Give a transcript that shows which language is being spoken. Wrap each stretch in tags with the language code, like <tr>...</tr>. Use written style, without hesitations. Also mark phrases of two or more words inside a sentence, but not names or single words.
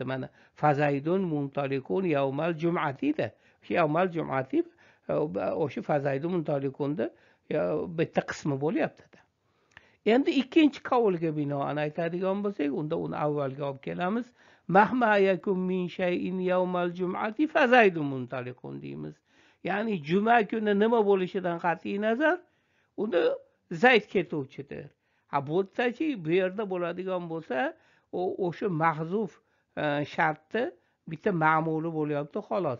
<ar>Mana فزيد منطلق يوم الجمعة. يوم الجمعة</ar> <uz>o'sha</uz> <ar>فزيد منطلق</ar> <uz>bitta qismi bo'lyapti-da. Endi ikkinchi qavulga binoan aytadigan bo'lsak, unda uni avvalga olib kelamiz.</uz> <ar>مهما يكن من شيء يوم الجمعة ف زيد منطلق deymiz.</ar> <uz>Ya'ni juma kuni nima bo'lishidan qat'iy nazar, unda zayd ketuvchidir. Bu yerdachi, bu yerda bo'ladigan bo'lsa, o'sha mahzuf shartni bitta ma'muli bo'lyapti xolos.</uz>